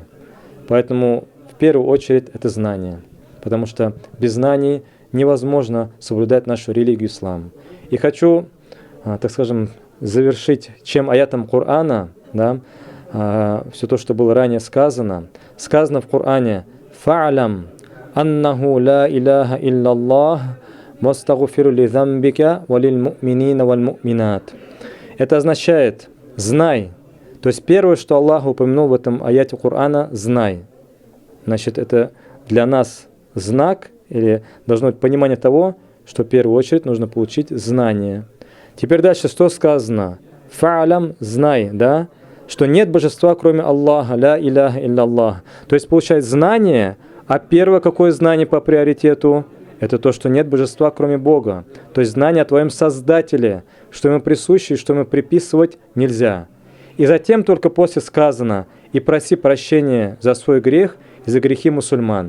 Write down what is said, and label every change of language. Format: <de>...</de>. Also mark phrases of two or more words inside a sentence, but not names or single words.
<ru>Поэтому в первую очередь это знание, потому что без знаний невозможно соблюдать нашу религию ислам. И хочу, так скажем, завершить чем аятом Корана, все то, что было ранее сказано. Сказано в Коране:</ru> <ar>«فاعلم أنه لا إله إلا الله واستغفر لذنبك وللمؤمنين والمؤمنات».</ar> <ru>Это означает «знай». То есть первое, что Аллах упомянул в этом аяте Корана, «знай». Значит, это для нас знак, или должно быть понимание того, что в первую очередь нужно получить знание. Теперь дальше что сказано? «Фа'алам» – «знай», что нет божества, кроме Аллаха,</ru> <ar>لا إله إلا الله.</ar> <ru>То есть получается знание, а первое какое знание по приоритету? Это то, что нет божества, кроме Бога. То есть знание о твоем Создателе, что ему присуще и что ему приписывать нельзя. И затем только после сказано: «И проси прощения за свой грех и за грехи мусульман».</ru>